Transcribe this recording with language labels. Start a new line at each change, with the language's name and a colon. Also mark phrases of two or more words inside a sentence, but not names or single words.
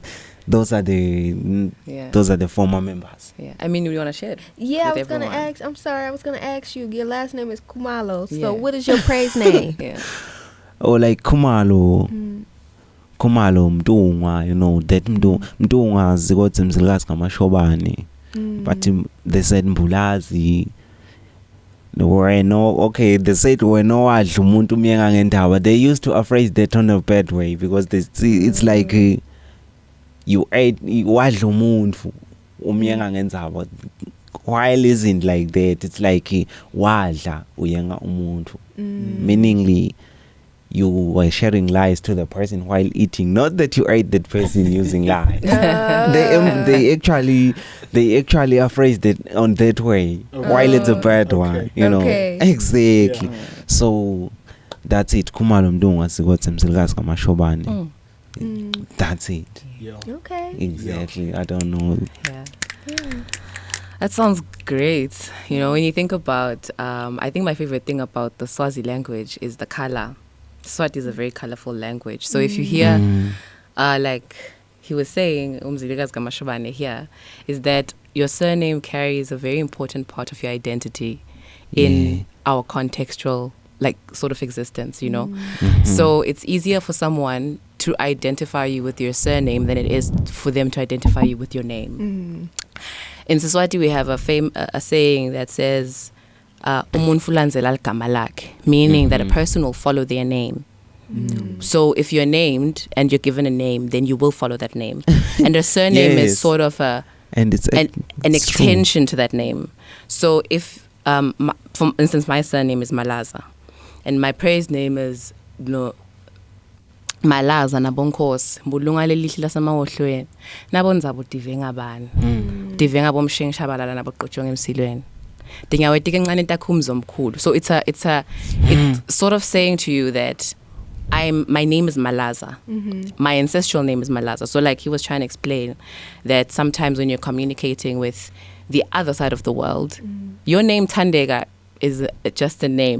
English: Those are the former members. Yeah, I mean, you want to share it? Yeah, I with was going to everyone? ask. I'm sorry. I was going to ask you. Your last name is Kumalo. Yeah. So what is your praise name? Yeah. Oh, like Kumalo. Kumalo Mdungwa, you know, that Mdungwa
Zulu: zigothi mzilikazi ngamashobane.
English: But they said Mbulazi. They said
Zulu: wena wadla umuntu umyenga ngendaba.
English: They used to phrase that on a bad way, because it's like you ate
Zulu: wadla umuntu umyenga ngendaba.
English: While isn't like that, it's like
Zulu: wadla uyenga umuntu.
English: Meaningly, you were sharing lies to the person while eating. Not that you ate that person using lies. They actually are phrased it on that way, while it's a bad one. You know, exactly. Yeah. So that's it.
Zulu: Kumalo Mdungwa sigothi mzilikazi ngamashobane.
English: That's it. Yeah. Okay. Exactly. I don't know. Yeah. That sounds great. You know, when you think about, I think my favorite thing about the Swazi language is the color. Swati is a very colorful language. So if you hear, like he was saying, Umziligas Gamashobane here, is that your surname carries a very important part of your identity in our contextual, like, sort of existence, you know. So it's easier for someone to identify you with your surname than it is for them to identify you with your name. In Siswati, we have a saying that says,
Swati: umuntu ulandzela igama lakhe,
English: meaning that a person will follow their name. So if you're named and you're given a name, then you will follow that name. And a surname is sort of and it's an extension to that name. So if, for instance, my surname is Malaza, and my praise name is Malaza Nabonkosi,
Swati: Mbulunga lelihle lasemawohlweni, nabonzabo divenga bani, divenga bomshengishabalala naboqotshonga emsilweni.
English: So it's sort of saying to you that my name is Malaza. My ancestral name is Malaza. So like he was trying to explain that sometimes when you're communicating with the other side of the world, your name Tandega is just a name.